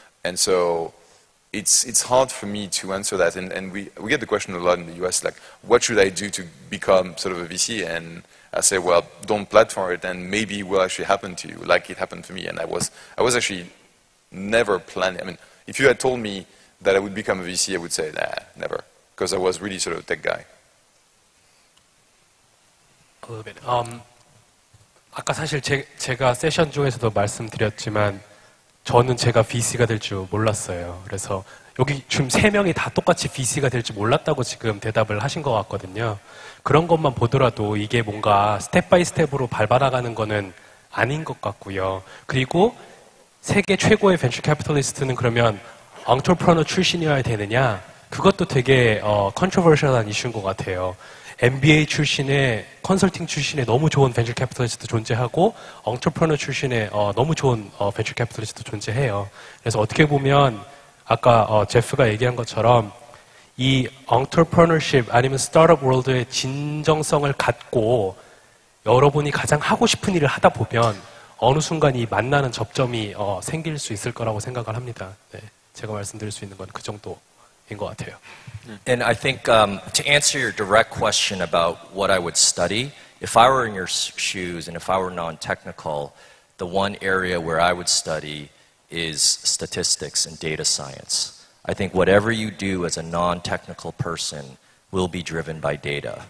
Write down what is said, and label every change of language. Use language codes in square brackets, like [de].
[en] And so it's hard for me to answer that, and we get the question a lot in the US, like, what should I do to become sort of a VC? And I say, well, don't plan for it, and maybe it will actually happen to you, like it happened to me. And I was actually never planning. I mean, if you had told me that I would become a VC, I would say, nah, never, because I was really sort of a tech guy. A little bit. [ko] 아까 사실 제가 세션 중에서도 말씀드렸지만 저는 제가 VC가 될 줄 몰랐어요. 그래서 여기 지금 3명이 다 똑같이 VC가 될 줄 몰랐다고 지금 대답을 하신 것 같거든요. 그런 것만 보더라도 이게 뭔가 스텝 바이 스텝으로 밟아나가는 거는 아닌 것 같고요. 그리고 세계 최고의 벤처 캐피털리스트는 그러면 엔터프레너 출신이어야 되느냐? 그것도 되게 컨트로버셜한 이슈인 것 같아요. MBA 출신의 컨설팅 출신의 너무 좋은 벤처 캐피털리스트 존재하고 엔터프레너 출신의 너무 좋은 벤처 캐피털리스트 존재해요. 그래서 어떻게 보면 아까 제프가 얘기한 것처럼 이 엔터프레너십 아니면 스타트업 월드의 진정성을 갖고 여러분이 가장 하고 싶은 일을 하다 보면 어느 순간 이 만나는 접점이 생길 수 있을 거라고 생각을 합니다. 네, 제가 말씀드릴 수 있는 건 그 정도인 것 같아요. [en] And I think to answer your direct question about what I would study, if I were in your shoes and if I were non-technical, the one area where I would study is statistics and data science. I think whatever you do as a non-technical person will be driven by data.